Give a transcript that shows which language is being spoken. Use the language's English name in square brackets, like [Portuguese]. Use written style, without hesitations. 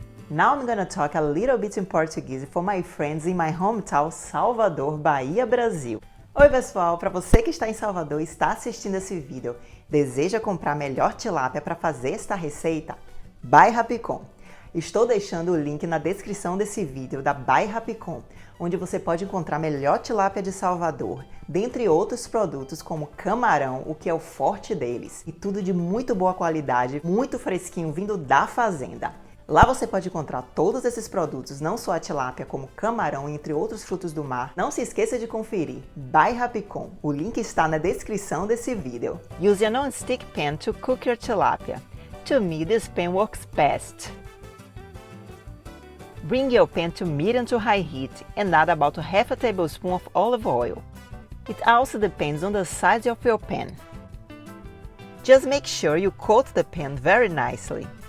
[English] Now I'm gonna talk a little bit in Portuguese for my friends in my hometown, Salvador, Bahia, Brasil. [Portuguese] Oi pessoal, para você que está em Salvador e está assistindo esse vídeo, deseja comprar melhor tilápia para fazer esta receita? By Rapicom. Estou deixando o link na descrição desse vídeo da By Rapicom, onde você pode encontrar melhor tilápia de Salvador, dentre outros produtos como camarão, o que é o forte deles, e tudo de muito boa qualidade, muito fresquinho vindo da fazenda. Lá você pode encontrar todos esses produtos, não só a tilápia, como camarão, entre outros frutos do mar. Não se esqueça de conferir. By Rapicom. O link está na descrição desse vídeo. [English] Use a non-stick pan to cook your tilapia. To me, this pan works best. Bring your pan to medium to high heat and add about 1/2 tablespoon of olive oil. It also depends on the size of your pan. Just make sure you coat the pan very nicely.